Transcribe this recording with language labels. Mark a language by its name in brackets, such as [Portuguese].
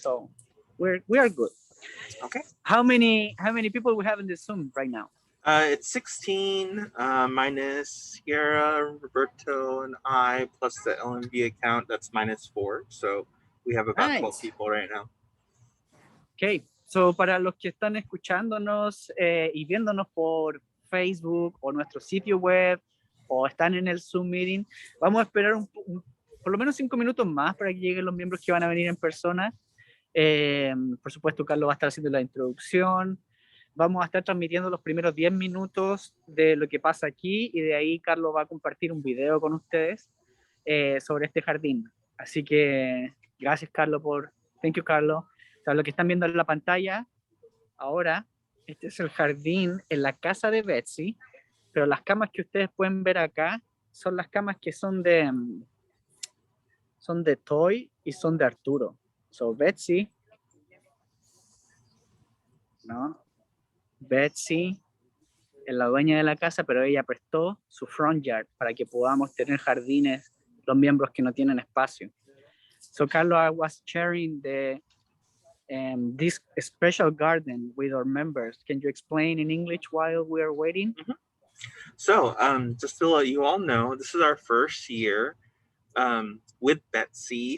[English] So we are good. Okay. How many people we have in the Zoom right now? It's 16 minus Sierra, Roberto, and I, plus the LMV account, that's -4. So we have about 12 people right now. Okay. [Spanish] So para los que están escuchándonos y viéndonos por Facebook o nuestro sitio web o están en el Zoom meeting, vamos a esperar por lo menos 5 minutos más para que lleguen los miembros que van a venir en persona. Por supuesto, Carlos va a estar haciendo la introducción. Vamos a estar transmitiendo los primeros 10 minutos de lo que pasa aquí y de ahí Carlos va a compartir un video con ustedes sobre este jardín. Así que gracias, Carlos, [English] thank you, Carlos. [Spanish] O sea, lo que están viendo en la pantalla ahora, este es el jardín en la casa de Betsy, pero las camas que ustedes pueden ver acá son las camas que son de Toy y son de Arturo. So Betsy, ¿no? Betsy es la dueña de la casa, pero ella prestó su [English] front yard [Spanish] para que podamos tener jardines los miembros que no tienen espacio. [English] So Carlos, I was sharing this special garden with our members. Can you explain in English while we are waiting? So just to let you all know, this is our first year with Betsy.